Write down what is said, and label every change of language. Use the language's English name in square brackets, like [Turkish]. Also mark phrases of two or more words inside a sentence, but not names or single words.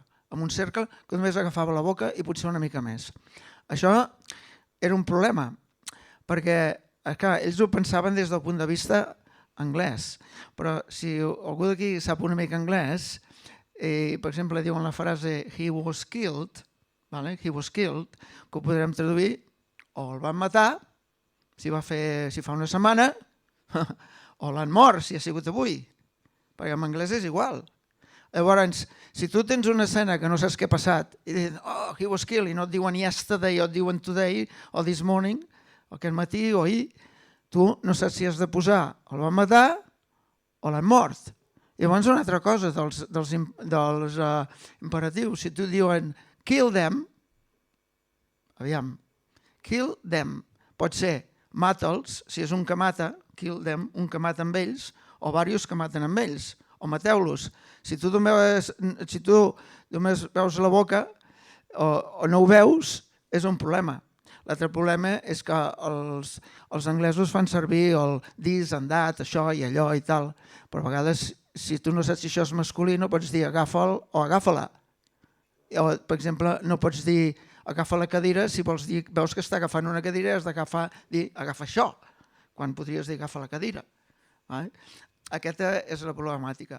[Catalan] En un cercle que només agafava la boca i potser una mica més. Això era un problema, perquè ells ho pensaven des del punt de vista anglès. Però si algú d'aquí sap una mica anglès, per exemple, diuen la frase [English] he was killed, [Catalan] que ho podrem traduir o el van matar, si fa una setmana, o l'han mort, si ha sigut avui, perquè en anglès és igual. Llavors, si tu tens una escena que no saps què ha passat i diuen, [English] oh, he was killed, [Catalan] i no et diuen yesterday o et diuen today o [English] this morning, [Catalan] o aquest matí o ahir, tu no saps si has de posar el van matar o l'han mort. Llavors, una altra cosa dels imperatius, si tu diuen [English] kill them, [Catalan] aviam, [English] kill them, [Catalan] pot ser mata'ls, si és un que mata, [English] kill them, [Catalan] un que mata amb ells, o diversos que maten amb ells, o mateu-los. Si tu només veus la boca o no ho veus, és un problema. L'altre problema és que els anglesos fan servir el [English] this and that, [Catalan] això i allò i tal, però a vegades si tu no saps si això és masculí no pots dir agafa'l o agafa-la. Per exemple, no pots dir agafa la cadira si veus que està agafant una cadira has dir agafa això, quan podries dir agafa la cadira. Aquesta és la problemàtica.